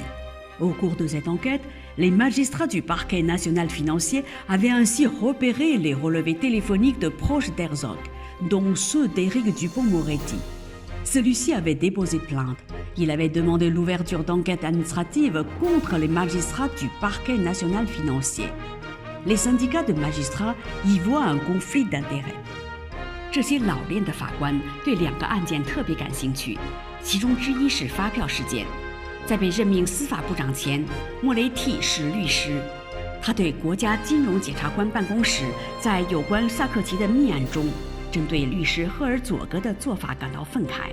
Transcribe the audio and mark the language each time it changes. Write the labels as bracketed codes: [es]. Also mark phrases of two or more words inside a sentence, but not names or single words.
[fr] Au cours de cette enquête, les magistrats du parquet national financier avaient ainsi repéré les relevés téléphoniques de proches d'Herzog, dont ceux d'Éric Dupond-Moretti. Celui-ci avait déposé plainte. Il avait demandé l'ouverture d'enquêtes administratives contre les magistrats du parquet national financier. Les syndicats de magistrats y voient un conflit d'intérêts. [zh] 这些老练的法官对2个案件特别感兴趣，其中之一是发票事件。在被任命司法部长前，莫雷蒂是律师。他对国家金融检察官办公室在有关萨克齐的密案中，针对律师赫尔佐格的做法感到愤慨。